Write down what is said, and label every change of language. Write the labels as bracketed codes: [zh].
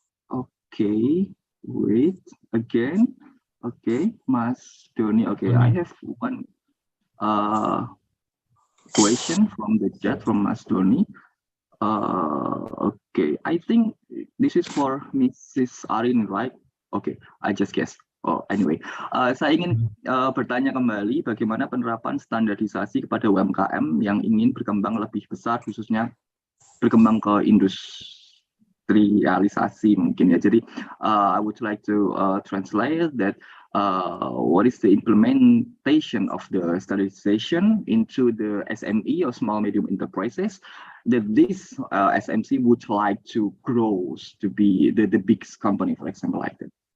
[en] Okay, wait again. Okay, Mas Doni. Okay, I have one question from the chat from Mas Doni. Okay, I think this is for Mrs. Arin, right? Okay, I just guessed. [id] Oh, anyway, saya ingin bertanya kembali bagaimana penerapan standarisasi kepada UMKM yang ingin berkembang lebih besar, khususnya berkembang ke industrialisasi mungkin ya. [en] Jadi, I would like to translate that what is the implementation of the standardization into the SME or small medium enterprises that this SMC would like to grow to be the biggest company, for example, like that.